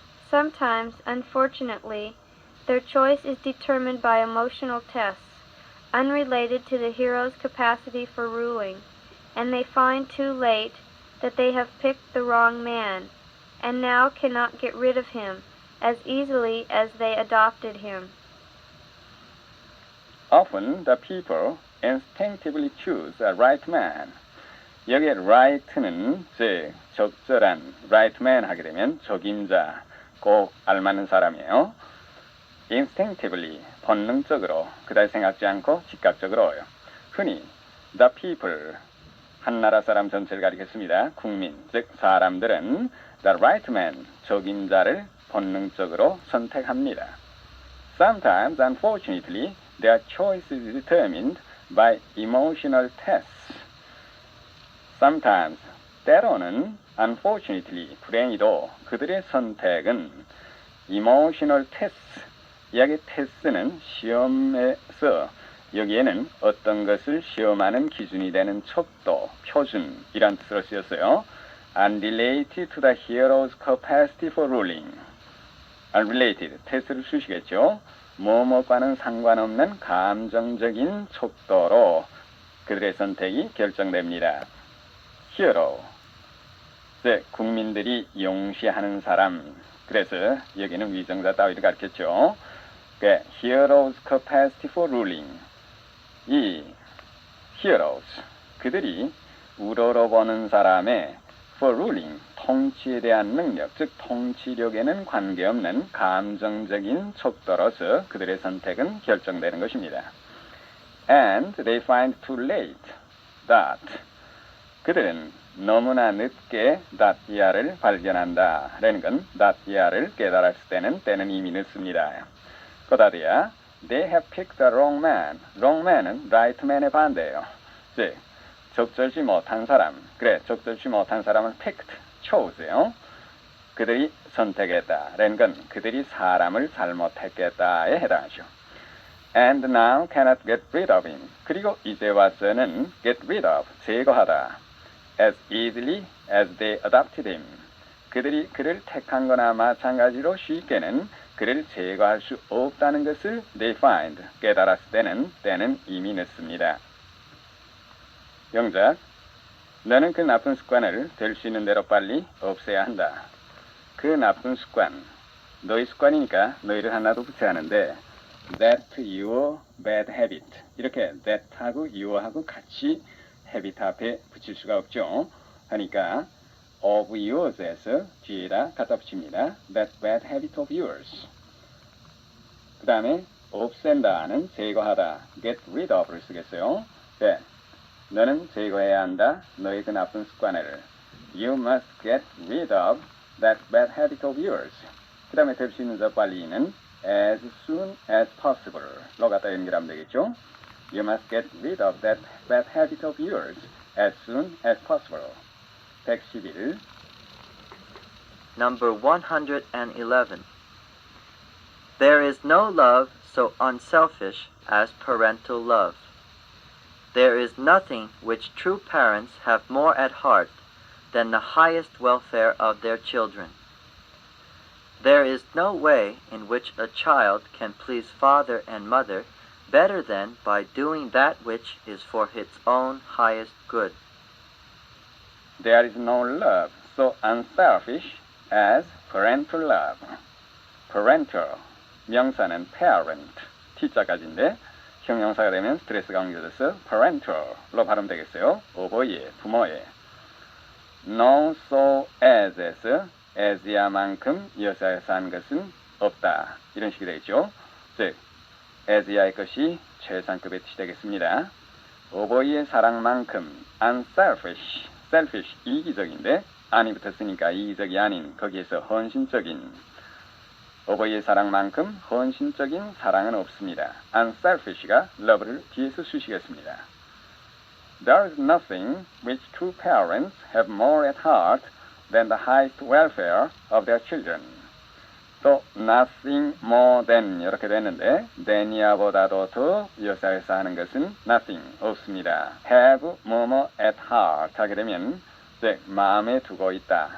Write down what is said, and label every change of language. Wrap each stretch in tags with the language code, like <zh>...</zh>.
<en>Sometimes, unfortunately, their choice is determined by emotional tests, unrelated to the hero's capacity for ruling, and they find too late that they have picked the wrong man, and now cannot get rid of him as easily as they adopted him. Often the people instinctively choose a right man.</en> <ko>여기에 right는 즉 적절한 right man 하게 되면 적임자, 꼭 알맞는 사람이에요. instinctively 본능적으로 그다지 생각지 않고 즉각적으로요. 흔히 the people 한 나라 사람 전체를 가리켰습니다. 국민 즉 사람들은</ko> <en>the right man</en> <ko>적임자를 본능적으로 선택합니다.</ko> <en>Sometimes, unfortunately, their choice is determined by emotional tests.</en> <ko>Sometimes, 때로는 unfortunately, 불행히도 그들의 선택은</ko> <en>emotional test,</en> <ko>여기 test는 시험에서 여기에는 어떤 것을 시험하는 기준이 되는 척도, 표준 이란 뜻으로 쓰였어요.</ko> <en>Unrelated to the hero's capacity for ruling.</en> <ko>Unrelated, 테스트를 쓰시겠죠. 뭐뭐과는 상관없는 감정적인 척도로 그들의 선택이 결정됩니다. Hero, 즉 국민들이 용시하는 사람. 그래서 여기는 위정자 따위를 가르쳤죠.</ko> <en>Hero's capacity for ruling.</en> <ko>이 heroes, 그들이 우러러보는 사람의</ko> <en>for ruling,</en> <ko>통치에 대한 능력, 즉 통치력에는 관계없는 감정적인 척도로서 그들의 선택은 결정되는 것입니다.</ko> <en>And they find too late that</en> <ko>그들은 너무나 늦게</ko> <en>that 이하를 발견한다.</en> <ko>라는 건 that 이하를 깨달았을 때는 이미 늦습니다. 그다음에</ko> <en>they have picked the wrong man. wrong man은 right man의</en> <ko>반대예요. 즉 적절치 못한 사람. 그래, 적절치 못한 사람은 picked, chose요. 그들이 선택했다. 라는 건 그들이 사람을 잘못했겠다에 해당하죠.</ko> <en>And now cannot get rid of him.</en> <ko>그리고 이제 와서는 get rid of, 제거하다.</ko> <en>As easily as they adopted him.</en> <ko>그들이 그를 택한 거나 마찬가지로 쉽게는 그를 제거할 수 없다는 것을</ko> <en>they find,</en> <ko>깨달았을 때는 이미 늦습니다. 영작, 너는 그 나쁜 습관을 될 수 있는 대로 빨리 없애야 한다. 그 나쁜 습관, 너희 습관이니까 너희를 하나도 붙여야 하는데</ko> <en>that your bad habit</en> <ko>이렇게 that하고 your하고 같이 habit 앞에 붙일 수가 없죠. 하니까 of yours에서 뒤에다 갖다 붙입니다.</ko> <en>that bad habit of yours.</en> <ko>그 다음에 없앤다는 제거하다 get rid of를 쓰겠어요. 네, 너는 제거해야 한다. 너의 그 나쁜 습관을</ko> <en>You must get rid of that bad habit of yours.</en> <ko>그 다음에 될 수 있는 더 빨리는 as soon as possible로 갖다 연결하면 되겠죠.</ko> <en>You must get rid of that bad habit of yours as soon as possible. 111. Number 111. There is no love so unselfish as parental love. There is nothing which true parents have more at heart than the highest welfare of their children. There is no way in which a child can please father and mother better than by doing that which is for its own highest good. There is no love so unselfish as parental love.</en> <ko>parental, 명사는 parent, t자까지인데 형용사가 되면 스트레스가 옮겨져서 parental로 발음 되겠어요. 어버이의, 부모의. No so as에서 as야만큼 여사에서 한 것은 없다. 이런 식이 되겠죠. 즉, as야의 것이 최상급의 뜻이 되겠습니다. 어버이의 사랑만큼 unselfish, selfish, 이기적인데 안이 붙었으니까 이기적이 아닌 거기에서 헌신적인 어버이의 사랑만큼 헌신적인 사랑은 없습니다. unselfish가 love를 뒤에서 쓰시겠습니다.</ko> <en>There is nothing which true parents have more at heart than the highest welfare of their children.</en> <ko>또 nothing more than 이렇게 됐는데 than이야보다도 더 여사에서 하는 것은 nothing 없습니다. have 뭐뭐 at heart 하게 되면 즉 마음에 두고 있다.</ko>